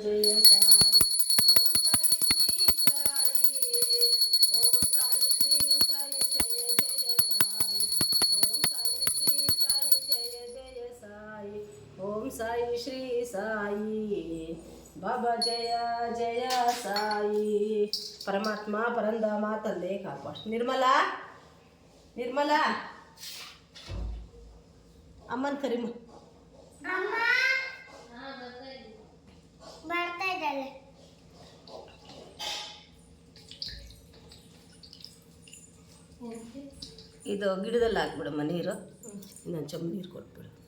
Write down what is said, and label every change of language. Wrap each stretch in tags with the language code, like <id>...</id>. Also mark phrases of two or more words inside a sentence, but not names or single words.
<hi>जय साई ओम साई श्री साई ओम साई श्री साई जय जय साई ओम साई श्री साई जय जय साई ओम साई श्री साई बाबा जय जय साई परमात्मा परंधामा</hi> <kn>ತಂದೆ ಕಾಪಾಡು ನಿರ್ಮಲಾ ನಿರ್ಮಲಾ ಅಮ್ಮನ ಕರಿಮ ಅಮ್ಮ ಬರ್ತಾ ಇದ್ದಾಳೆ ಇದು ಗಿಡದಲ್ಲಿ ಹಾಕ್ಬಿಡಮ್ಮ ನೀರು ಇನ್ನೊಂದು ಚಮ್ಮ ನೀರು ಕೊಟ್ಬಿಡು</kn>